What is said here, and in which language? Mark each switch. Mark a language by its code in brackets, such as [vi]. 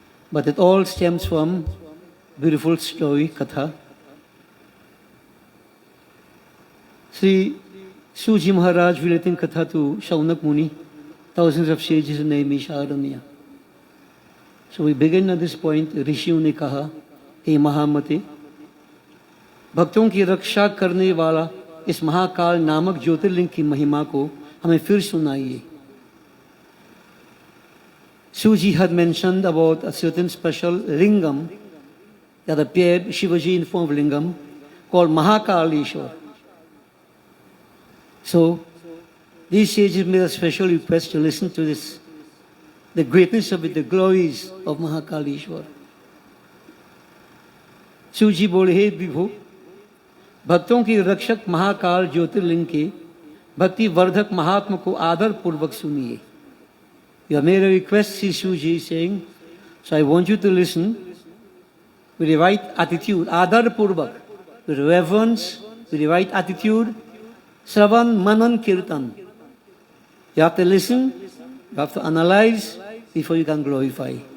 [en] But it all stems from beautiful story, Katha. Sri Suji Maharaj relating Katha to Shaunak Muni, thousands of sages in Naimisharanya. So we begin at this point. [hi] ऋषियों ने कहा, हे महामते, भक्तों की रक्षा करने वाला इस महाकाल नामक ज्योतिर्लिंग की महिमा को हमें फिर सुनाइए. [en] Suji had mentioned about a certain special lingam that appeared, Shivaji in form of lingam, called Mahakaleshwar. So, these sages made a special request to listen to this, the greatness of it, the glories of Mahakaleshwar. [hi] Suji बोले, हे विभु, भक्तों की रक्षक महाकाल ज्योतिर्लिंग के भक्ति वर्धक महात्मा को आदर पूर्वक सुनिए. [en] You have made a request, Sri Suji, saying, so I want you to listen with the right attitude, adar purvak, with reverence, with the right attitude. Sravan, Manan, Kirtan. You have to listen, you have to analyze before you can glorify.